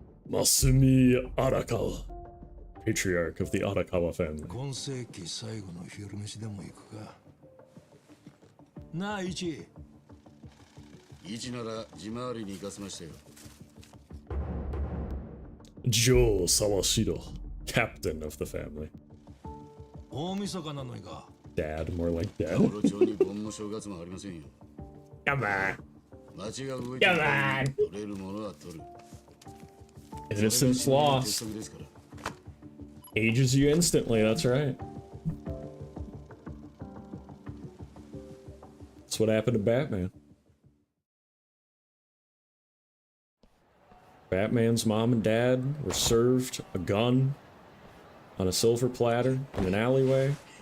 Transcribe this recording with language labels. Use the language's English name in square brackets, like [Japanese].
[English] Masumi Arakawa, patriarch of the Arakawa family. [Japanese] 今世紀最後の昼飯でも行くか。なあ、イチ。イチなら地回りに行かせましたよ。 [English] Joe Sawashiro, captain of the family. [Japanese] 大晦日なのにか。 [English] Dad, more like dad. [Japanese] 幌町に盆も正月もありませんよ。 [English] Come on. [Japanese] 町が動いてるから取れるものは取る。 [English] Innocence lost. Ages you instantly, that's right. That's what happened to Batman. Batman's mom and dad were served a gun on a silver platter in an alleyway.